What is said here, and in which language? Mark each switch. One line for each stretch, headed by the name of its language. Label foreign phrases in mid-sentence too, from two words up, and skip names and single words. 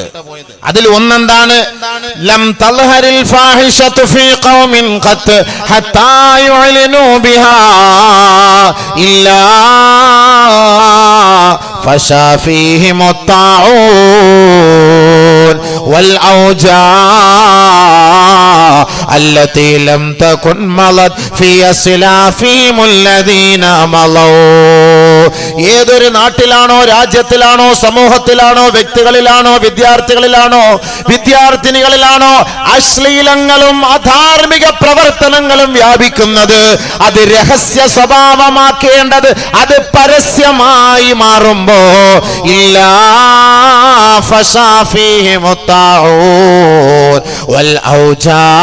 Malayalam: അതിൽ ഒന്നെന്താണ്?
Arabic: لم تظهر الفاحشة في قوم قط حتى يعلنوا بها إلا فشا فيهم الطاعون والأوجاع التي لم تكن مضت في أسلافهم الذين مضوا.
Malayalam: ഏതൊരു നാട്ടിലാണോ, രാജ്യത്തിലാണോ, സമൂഹത്തിലാണോ, വ്യക്തികളിലാണോ, വിദ്യാർത്ഥിനികളിലാണോ അശ്ലീലങ്ങളും അധാർമിക പ്രവർത്തനങ്ങളും വ്യാപിക്കുന്നത്, അത് രഹസ്യ സ്വഭാവമാക്കേണ്ടത് അത് പരസ്യമായി മാറുമ്പോ
Arabic: إلا فشا فيهم الطاعون والأوجاع,